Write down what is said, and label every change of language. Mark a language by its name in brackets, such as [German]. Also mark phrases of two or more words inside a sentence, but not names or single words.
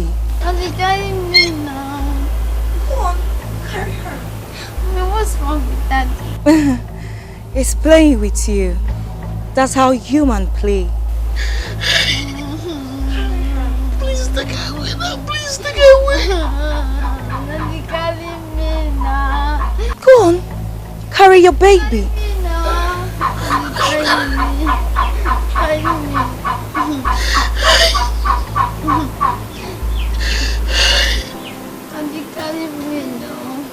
[English] Don't carry me now. Go on, carry her. Mommy, what's wrong with Daddy? He's playing with you. That's how humans play. Please take away now. Please take away. Daddy, carry me now. Go on, carry your baby. Me now. Daddy, carry me. Carry me. Daddy, carry me now.